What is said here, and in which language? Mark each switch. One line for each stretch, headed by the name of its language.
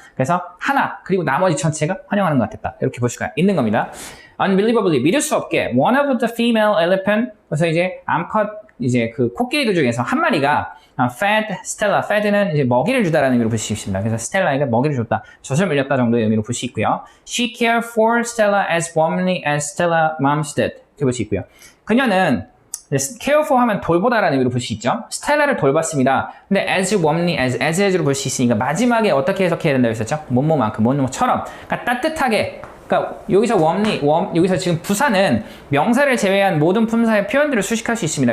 Korean: 그래서 하나 그리고 나머지 전체가 환영하는 것 같았다 이렇게 볼 수가 있는 겁니다.
English: Unbelievably
Korean: 믿을 수 없게
English: one of the female elephant
Korean: 그래서 이제 암컷 이제 그 코끼리들 중에서 한 마리가
English: fed Stella
Korean: fed는 이제 먹이를 주다라는 의미로 볼 수 있습니다. 그래서 스텔라에게 먹이를 줬다, 젖을 물렸다 정도의 의미로 볼 수 있고요.
English: She cared for Stella as warmly as Stella moms did
Korean: 이렇게 볼 수 있고요. 그녀는 care for 하면 돌보다라는 의미로 볼 수 있죠. 스텔라를 돌봤습니다. 근데 as warmly as로 볼 수 있으니까 마지막에 어떻게 해석해야 된다고 했었죠? 뭐뭐만큼, 뭐뭐처럼. 그러니까 따뜻하게. 그러니까 여기서 warmly, 여기서 지금 부사는 명사를 제외한 모든 품사의 표현들을 수식할 수 있습니다.